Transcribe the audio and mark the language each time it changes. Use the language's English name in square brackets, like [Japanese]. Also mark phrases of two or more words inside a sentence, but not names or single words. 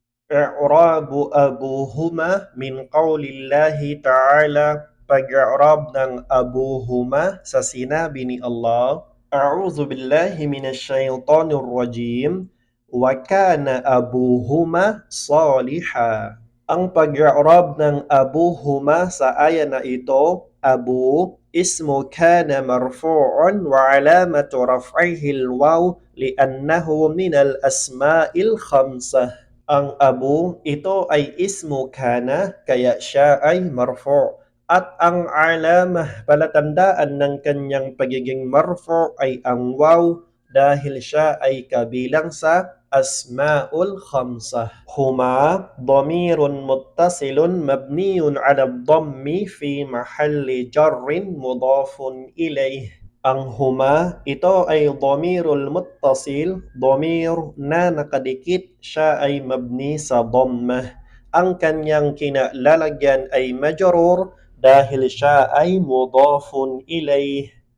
[Arabic] إعراب أبوهما من قول الله تعالى, [Filipino] pag-i'rab ng abuhuma sa sinabi ni Allah, [Arabic] أعوذ بالله من الشيطان الرجيم، وكان أبوهما صالحا. [Filipino] Ang pag-i'rab ng abuhuma sa aya na ito, [Arabic] أبو اسم كان مرفوع وعلامة رفعه الواو لأنه من الأسماء الخمسة. [Filipino] Ang abu, ito ay [Arabic] اسم كان, [Filipino] kaya siya ay marfu'. At ang alamah, palatandaan ng kanyang pagiging marfu' ay ang waw dahil siya ay kabilang sa [Arabic] الأسماء الخمسة. هما ضمير متصل مبني على الضم في محل جر مضاف إليه. [Filipino] Ang huma, ito ay [Arabic] الضمير المتصل, [Filipino] dhamir na nakadikit, siya ay mabni sa dhammah. Ang kanyang kinalalagyan ay majrur dahil siya ay [Arabic] مضاف إليه.